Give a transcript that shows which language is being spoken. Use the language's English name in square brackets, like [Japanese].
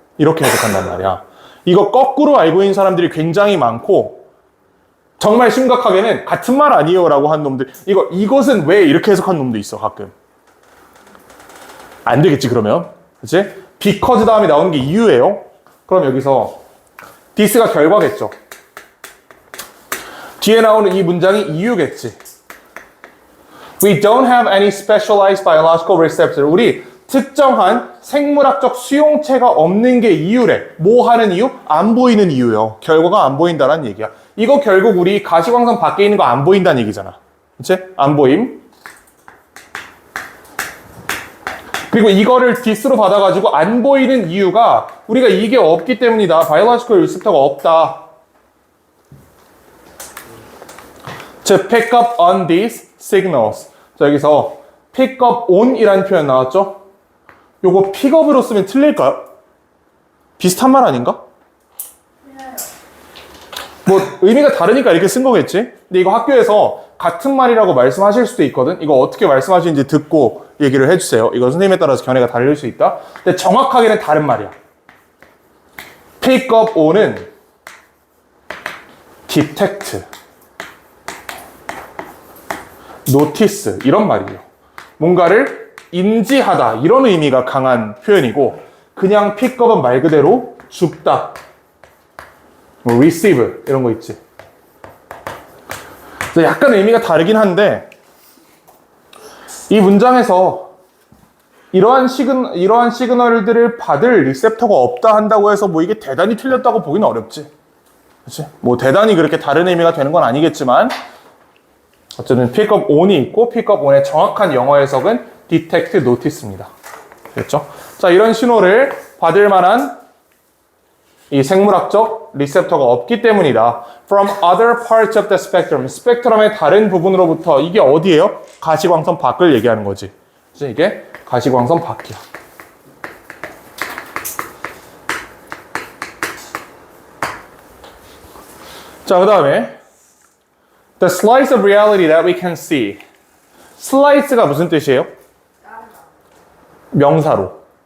[Korean] 이렇게 해석한단 말이야. 이거 거꾸로 알고 있는 사람들이 굉장히 많고 정말 심각하게는 같은 말 아니에요 라고 한 놈들 이것은 왜 이렇게 해석한 놈도 있어 가끔. 안 되겠지 그러면. 그치? because 다음에 나오는 게 이유예요. 그럼 여기서 this가 결과겠죠. 뒤에 나오는 이 문장이 이유겠지. [English] We don't have any specialized biological receptor. [Korean] 우리 특정한 생물학적 수용체가 없는 게 이유래. 뭐 하는 이유? 안 보이는 이유요. 결과가 안 보인다는 얘기야. 이거 결국 우리 가시광선 밖에 있는 거 안 보인다는 얘기잖아. 그치? 안 보임. 그리고 이거를 this로 받아가지고 안 보이는 이유가 우리가 이게 없기 때문이다. biological receptor가 없다. [English] To pick up on these signals. [Korean] 자, 여기서 pick up on 이라는 표현 나왔죠? 요거 pick up으로 쓰면 틀릴까요? 비슷한 말 아닌가? 뭐 의미가 다르니까 이렇게 쓴 거겠지? 근데 이거 학교에서 같은 말이라고 말씀하실 수도 있거든? 이거 어떻게 말씀하시는지 듣고 얘기를 해주세요. 이거 선생님에 따라서 견해가 다를 수 있다. 근데 정확하게는 다른 말이야. pick up on은 detect, notice 이런 말이에요. 뭔가를 인지하다 이런 의미가 강한 표현이고 그냥 pick up은 말 그대로 줍다. 뭐 receive 이런 거 있지. 약간 의미가 다르긴 한데 이 문장에서 이러한 시그널들을 받을 리셉터가 없다 한다고 해서 뭐 이게 대단히 틀렸다고 보기는 어렵지. 그렇지? 뭐 대단히 그렇게 다른 의미가 되는 건 아니겠지만 어쨌든 pick up on이 있고 pick up on의 정확한 영어 해석은 detect notice입니다. 됐죠? 자, 이런 신호를 받을 만한 이 생물학적 리셉터가 없기 때문이다. [English] From other parts of the spectrum. [Korean] 스펙트럼의 다른 부분으로부터 이게 어디예요? 가시광선 밖을 얘기하는 거지. 그래서 이게 가시광선 밖이야. 자, 그 다음에 [English] The slice of reality that we can see. [Korean] slice가 무슨 뜻이에요? 명사로.